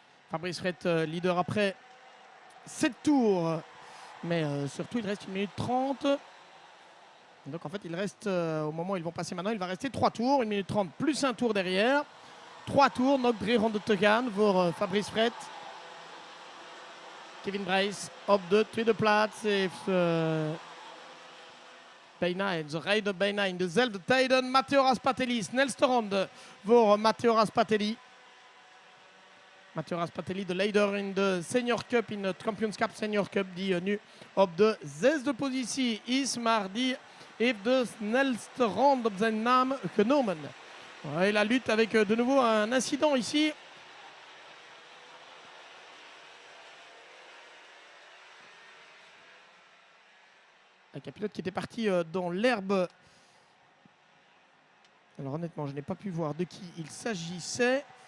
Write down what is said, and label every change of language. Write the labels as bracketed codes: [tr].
[fr] Fabrice Fret, leader après 7 tours. Mais surtout, il reste 1 minute 30. Donc en fait, il reste, au moment où ils vont passer maintenant, il va rester 3 tours. 1 minute 30 plus un tour derrière. [nl] 3 tours, nog 300 te gaan voor Fabrice Fret. Kevin Bryce op de tweede plaats heeft bijna, en ze rijden bijna in dezelfde tijden. Matteo Raspatelli, snelste ronde voor Matteo Raspatelli. Matteo Raspatelli, de leider in de Senior Cup, in het Kampioenschap Senior Cup, die nu op de 6e positie is, maar die heeft de snelste ronde op zijn naam genomen. [fr] Et la lutte avec de nouveau un incident ici. Avec un pilote qui était parti dans l'herbe. Alors honnêtement, je n'ai pas pu voir de qui il s'agissait.